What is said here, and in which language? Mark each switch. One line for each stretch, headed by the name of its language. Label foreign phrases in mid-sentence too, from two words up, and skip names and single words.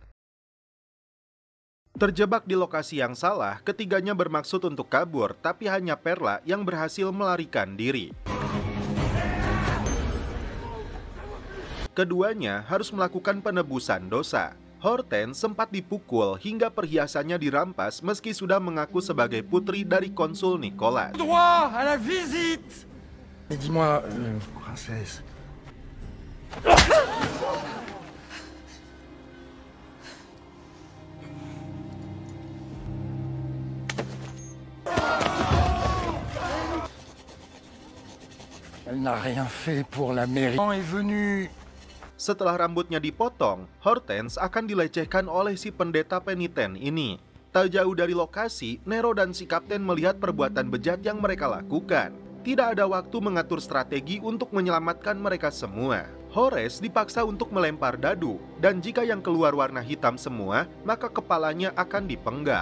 Indonesian: Terjebak di lokasi yang salah, ketiganya bermaksud untuk kabur, tapi hanya Perla yang berhasil melarikan diri. Keduanya harus melakukan penebusan dosa. Hortense sempat dipukul hingga perhiasannya dirampas meski sudah mengaku sebagai putri dari konsul Nicholas.
French: Droit à la visite. Dis-moi, princesse. Elle n'a rien fait pour la mairie. Est venu.
Indonesian: Setelah rambutnya dipotong, Hortense akan dilecehkan oleh si pendeta peniten ini. Tak jauh dari lokasi, Nero dan si kapten melihat perbuatan bejat yang mereka lakukan. Tidak ada waktu mengatur strategi untuk menyelamatkan mereka semua. Horace dipaksa untuk melempar dadu, dan jika yang keluar warna hitam semua, maka kepalanya akan dipenggal.